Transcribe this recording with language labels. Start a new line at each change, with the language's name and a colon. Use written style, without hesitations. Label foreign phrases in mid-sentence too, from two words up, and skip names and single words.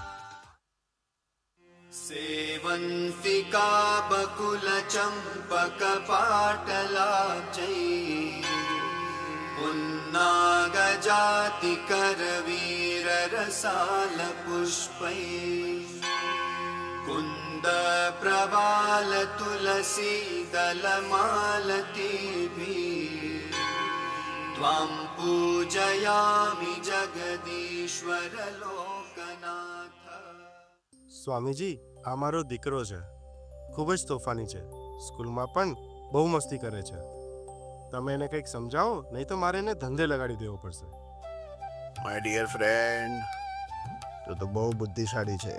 Sanskrit: सेवंतिका बकुल चंपक पाटलाचै पुन्नाग जाति करवीर रसाल पुष्पै कुन्द प्रवाल तुलसी दल मालतीभिः त्वां पूजयामि जगदीश्वर लोकनाथ.
Gujarati: સ્વામીજી, આ મારો દીકરો છે. ખૂબ જ તોફાની છે. સ્કૂલમાં પણ બહુ મસ્તી કરે છે. તમે એને કંઈક સમજાવો, નહીં તો મારે એને ધંધે લગાડી દેવો પડશે.
English: My dear friend,
Gujarati: તું તો બહુ બુદ્ધિશાળી છે.